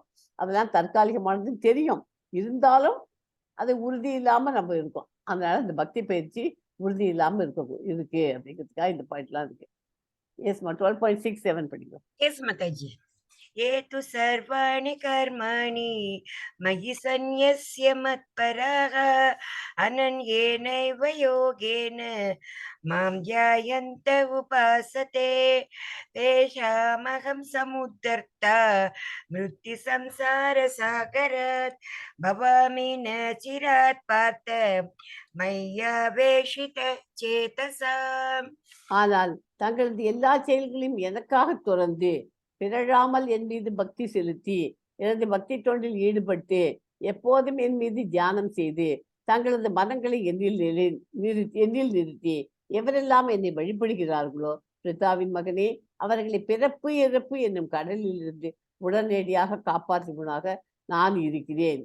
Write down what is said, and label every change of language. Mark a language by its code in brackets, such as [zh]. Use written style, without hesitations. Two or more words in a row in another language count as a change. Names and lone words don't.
[ta] அதெல்லாம் தற்காலிகமானதுன்னு தெரியும், இருந்தாலும் அது உறுதி இல்லாம நம்ம இருக்கோம். அதனால இந்த பக்தி பயிற்சி உறுதி இல்லாம இருக்கு அப்படிங்கிறதுக்காக இந்த பாயிண்ட்லாம் இருக்கு. எஸ்மா 12.67 படிக்கும். [sa] எஸ் மாதாஜி. येतु सर्वाणि कर्माणि मयि संन्यस्य मत्पराः अनन्येनैव योगेन मां ध्यायन्त उपासते तेषामहं समुद्धर्ता मृत्युसंसारसागरात् भवामि न चिरात् पार्थ मय्यावेशित चेतसाम्. [ta] ஆனால் தங்களது எல்லா செயல்களையும் எனக்காக துறந்து பிறழாமல் என் மீது பக்தி செலுத்தி எனது பக்தி தொண்டில் ஈடுபட்டு எப்போதும் என் மீது தியானம் செய்து தங்களது மனங்களை என்னில் நிறுத்தி எவரெல்லாம் என்னை வழிபடுகிறார்களோ பிரித்தாவின் மகனே, அவர்களை பிறப்பு இறப்பு என்னும் கடலில் இருந்து உடனடியாக காப்பாற்றுவனாக நான் இருக்கிறேன்.